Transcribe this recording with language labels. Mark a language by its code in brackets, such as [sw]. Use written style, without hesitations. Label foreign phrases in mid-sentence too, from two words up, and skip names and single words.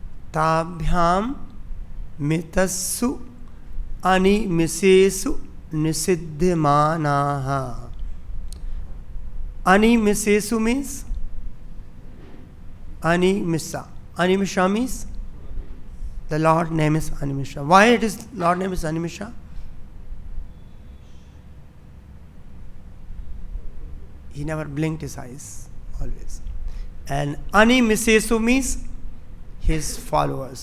[pi] tabhyam mitassu animisesu nisiddhimanaha. [en] Animisesu means animisa. Animisha means the Lord name is Animisha. Why it is Lord name is Animisha? He never blinked his eyes, always. And Animisesu means his followers.